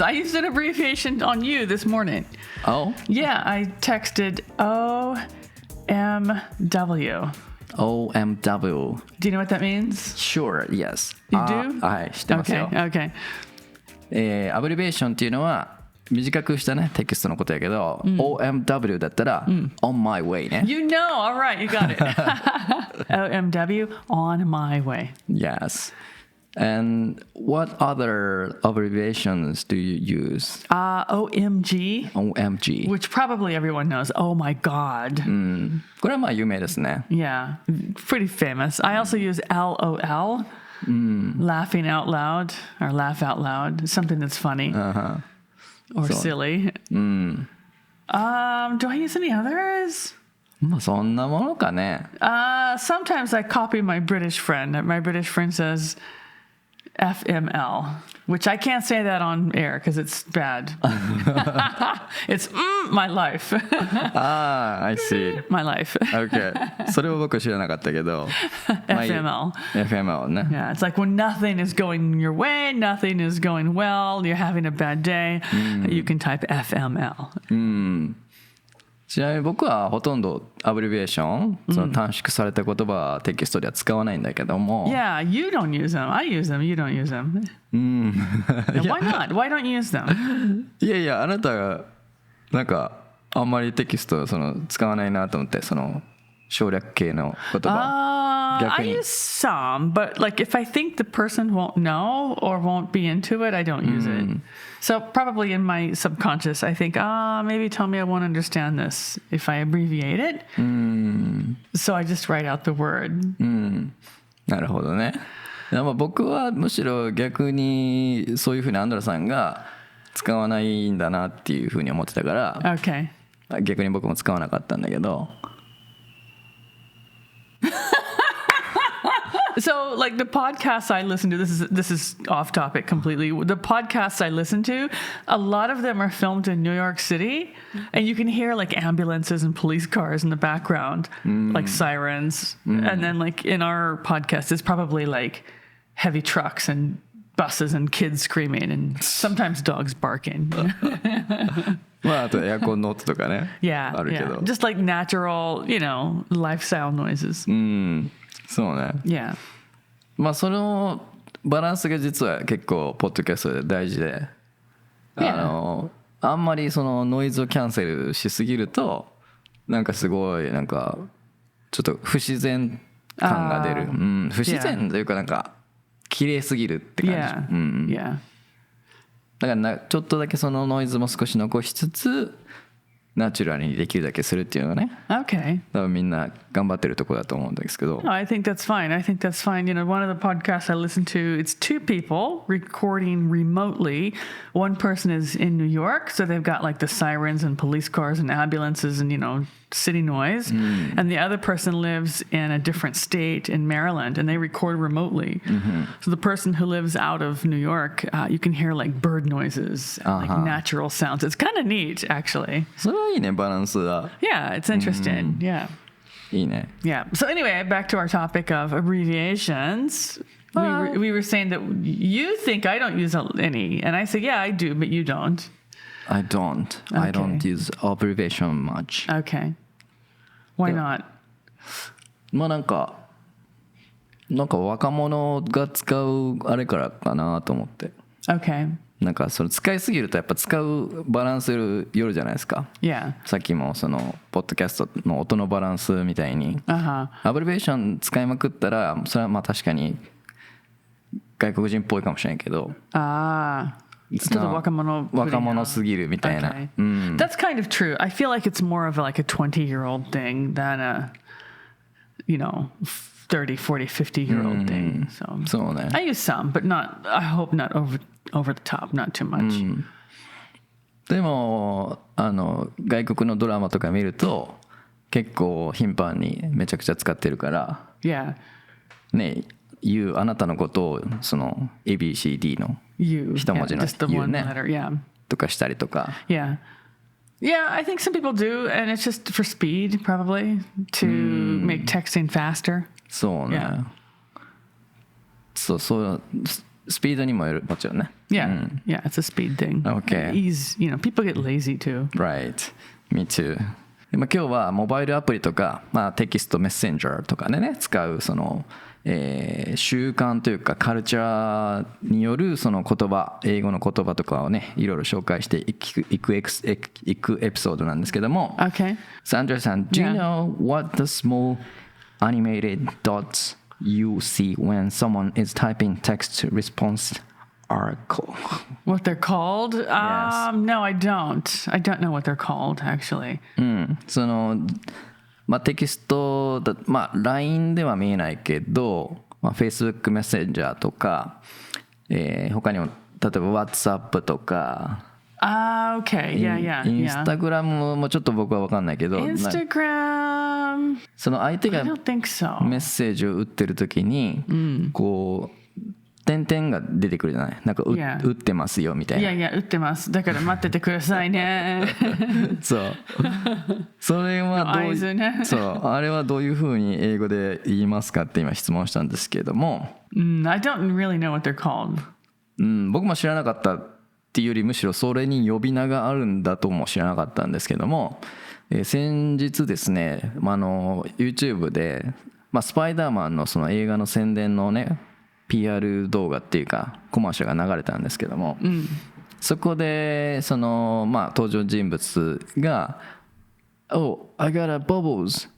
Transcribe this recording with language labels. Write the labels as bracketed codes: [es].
[en] I used an abbreviation on you this morning. Oh? Yeah, I texted OMW. OMW. Do you know what that means? Sure, yes. You do? [ja] はい、知ってますよ。 [en] Okay. [ja] アブリベーションっていうのは短くしたねテキストのことやけど、OMW だったら、 [en] on my way [ja] ね。 [en] You know, all right, you got it. OMW, on my way. Yes. And what other abbreviations do you use? OMG. OMG. Which probably everyone knows. Oh my God. [ja] これはまあ有名ですね。 [en] Yeah, pretty famous. I also use LOL, laughing out loud, or laugh out loud, something that's funny. Or silly. Do I use any others? [ja] まあそんなものかね。 [en] Sometimes I copy my British friend. My British friend says FML, which I can't say that on air because it's bad. It's my life. I see. My life. Okay. [ja] それは僕知らなかったけど。 [en] FML. [ja] FML ね。 [en] Yeah, it's like when nothing is going your way, nothing is going well, you're having a bad day, you can type FML. [ja] ちなみに僕はほとんどアブリビエーション、その短縮された言葉はテキストでは使わないんだけども。 [en] Yeah, you don't use them. I use them. You don't use them. Why not? Why don't you use them? [ja] いやいや、あなたがなんかあんまりテキストその使わないなと思って、その省略系の言葉。 [en] I use some, but like if I think the person won't know or won't be into it, I don't use it. So probably in my subconscious, I think, maybe Tomoya won't understand this if I abbreviate it. So I just write out the word. [ja] なるほどね。でも僕はむしろ逆にそういうふうにアンドラさんが使わないんだなっていうふうに思ってたから、 [en] Okay. [ja] 逆に僕も使わなかったんだけど。 [en] So, like the podcasts I listen to, this is off topic completely. The podcasts I listen to, a lot of them are filmed in New York City, and you can hear like ambulances and police cars in the background, like sirens. And then, like in our podcast, it's probably like heavy trucks and buses and kids screaming, and sometimes dogs barking. [ja] まああとエアコンの音とかね。 [en] Yeah, [ja] あるけど。 [en] just like natural, lifestyle noises. [ja] そうね。 [en] Yeah. [ja] まあそのバランスが実は結構ポッドキャストで大事で、あんまりそのノイズをキャンセルしすぎるとなんかすごいなんかちょっと不自然感が出る。不自然というかなんか綺麗すぎるって感じ。だからちょっとだけそのノイズも少し残しつつ。ナチュラルにできるだけするっていうのがね。 [en] Okay. [ja] 多分みんな頑張ってるところだと思うんですけど。 [en] No, I think that's fine. One of the podcasts I listen to, it's two people recording remotely. One person is in New York, so they've got like the sirens and police cars and ambulances and, city noise. And the other person lives in a different state in Maryland, and they record remotely. So the person who lives out of New York, you can hear like bird noises, like natural sounds. It's kind of neat, actually. [ja] それはいいね、バランスが。 [en] Yeah, it's interesting. Yeah. [ja] いいね。 [en] Yeah. So anyway, back to our topic of abbreviations. We were saying that you think I don't use any, and I say, yeah, I do, but you don't. I don't. Okay. I don't use abbreviation much. Okay. Why not? [ja] まあなんか若者が使うあれからかなと思って。 [en] Okay. [ja] なんかそれ使いすぎるとやっぱ使うバランスよるじゃないですか。 [en] Yeah. [ja] さっきもそのポッドキャストの音のバランスみたいに、アブリベーション使いまくったらそれはまあ確かに外国人っぽいかもしれないけど。ちょっと若者すぎるみたいな。 [en] That's kind of true. I feel like it's more of like a 20-year-old thing than 30, 40, 50-year-old thing. So [ja] そうね [en] I use some, but I hope not over the top, not too much. [ja] でも外国のドラマとか見ると結構頻繁にめちゃくちゃ使ってるから [en] Yeah. [ja] ねあなたのことをその ABCD の [en] You. [ja] 一文字の [en] just the You one [ja] ね [en] letter. Yeah. [ja] とかしたりとか [en] Yeah. Yeah, I think some people do, and it's just for speed, probably, to make texting faster. [ja] そうね [en] Yeah. [ja] そうスピードにもよるもちろんね [en] Yeah. Yeah, it's a speed thing. Okay. Ease, people get lazy too. Right. Me too. [ja] で今日はモバイルアプリとか、テキストメッセンジャーとかでね使うその、習慣というかカルチャーによるその言葉英語の言葉とかをねいろいろ紹介していくエピソードなんですけども [en] Okay. So Andrea さん Do you know what the small animated dots you see when someone is typing text response are called? What they're called? Yes. No, I don't. I don't know what they're called, actually. [ja] そのテキストだLINE では見えないけど、Facebook メッセンジャーとか、他にも例えば WhatsApp とか [en] Okay. Yeah. [ja] インスタグラムもちょっと僕は分かんないけど [en] Instagram. [ja] その相手 [en] I don't think so. [ja] メッセージを打ってる時に、こう点々が出てくるじゃないなんか [en] Yeah. [ja] 打ってますよみたいな Yeah, 打ってます。だから待っててくださいね。そうそれはどう合図ねそうあれはどういうふうに英語で言いますかって今質問したんですけども、 [en] I don't really know what they're called. [ja] 僕も知らなかったっていうよりむしろそれに呼び名があるんだとも知らなかったんですけども、先日ですね、YouTube で、スパイダーマンのその映画の宣伝のねPR 動画っていうかコマーシャルが流れたんですけども、そこでその登場人物が [en] 「Oh, I got a bubbles.